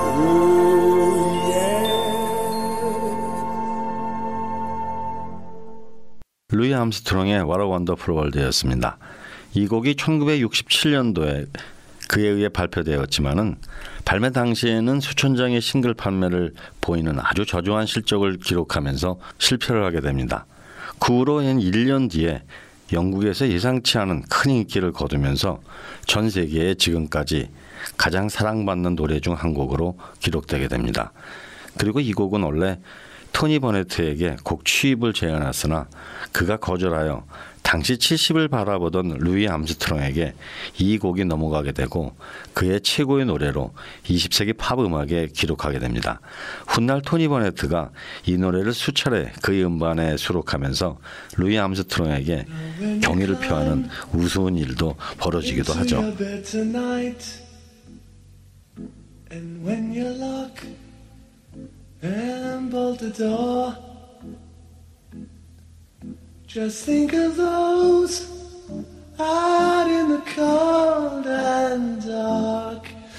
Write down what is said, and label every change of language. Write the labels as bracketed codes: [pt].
[en] Ooh, yeah. [ko] 루이 암스트롱의 What a Wonderful World였습니다. 이 곡이 1967년도에 그에 의해 발표되었지만은 발매 당시에는 수천 장의 싱글 판매를 보이는 아주 저조한 실적을 기록하면서 실패를 하게 됩니다. 그 후로 한 1년 뒤에 영국에서 예상치 않은 큰 인기를 거두면서 전 세계에 지금까지 가장 사랑받는 노래 중 한 곡으로 기록되게 됩니다. 그리고 이 곡은 원래 토니 버네트에게 곡 취입을 제안했으나 그가 거절하여 당시 70을 바라보던 루이 암스트롱에게 이 곡이 넘어가게 되고 그의 최고의 노래로 20세기 팝 음악에 기록하게 됩니다. 훗날 토니 버네트가 이 노래를 수차례 그의 음반에 수록하면서 루이 암스트롱에게 경의를 표하는 우스운 일도 벌어지기도 하죠. [en] And when you lock and bolt the door, just think of those out in the cold and dark.